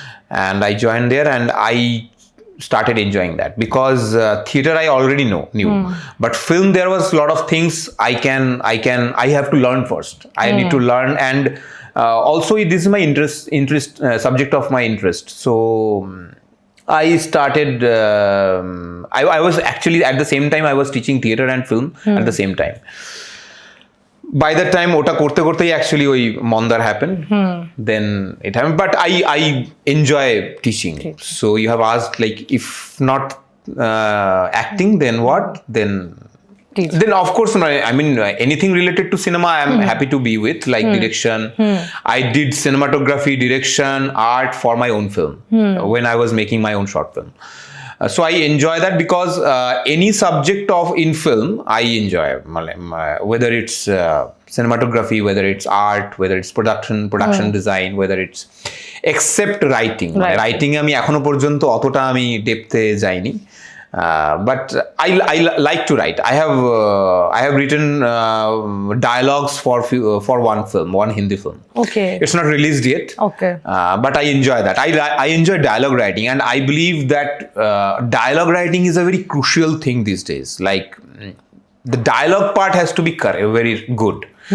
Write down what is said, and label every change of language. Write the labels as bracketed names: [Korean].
[English] And I joined there, and I started enjoying that, because theater I already knew, but film there was a lot of things I have to learn first. I need to learn, and also this is my interest subject of my interest. So I started I was actually at the same time I was teaching theater and film at the same time. By that time [Bangla] ওটা করতে করতেই [English] actually ওই মন্দার happened. Then it happened, but I enjoy teaching. So you have asked, like, if not acting, then what? Then of course, I mean, anything related to cinema I am happy to be with, like direction. I did cinematography, direction, art for my own film when I was making my own short film. So I enjoy that, because any subject in film I enjoy, whether it's cinematography, whether it's art, whether it's production design, whether it's except writing. [Bangla] Writing আমি এখনো পর্যন্ত অতটা আমি ডেপথে যাইনি, [English] but I like to write. I have written dialogues for one film, one Hindi film. Okay. It's not released yet. Okay. But I enjoy that. I enjoy dialogue writing, and I believe that dialogue writing is a very crucial thing these days. Like, the dialogue part has to be very good.